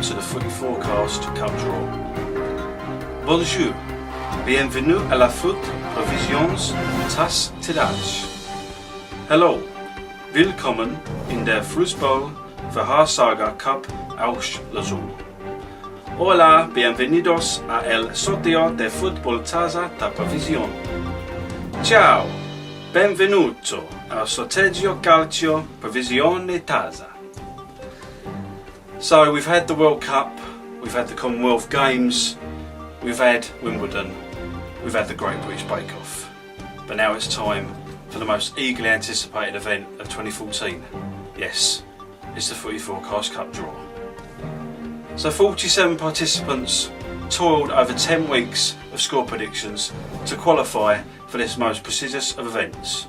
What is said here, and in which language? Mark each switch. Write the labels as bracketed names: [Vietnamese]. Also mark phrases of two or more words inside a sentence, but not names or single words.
[English] Footie Forecast Cup Draw. [French] Bonjour, bienvenue à la Foot Provisions Tas Tidage. [German] Hello, willkommen in der Fußball Verhaarsaga Cup Ausschlosung. [Spanish] Hola, bienvenidos a el sorteo de Fútbol Taza da Provisión. [Italian] Ciao, benvenuto al sorteggio calcio Provisione Taza. [English] So we've had the World Cup, we've had the Commonwealth Games, we've had Wimbledon, we've had the Great British Bake Off. But now it's time for the most eagerly anticipated event of 2014. Yes, it's the Footie Forecast Cup Draw. So 47 participants toiled over 10 weeks of score predictions to qualify for this most prestigious of events.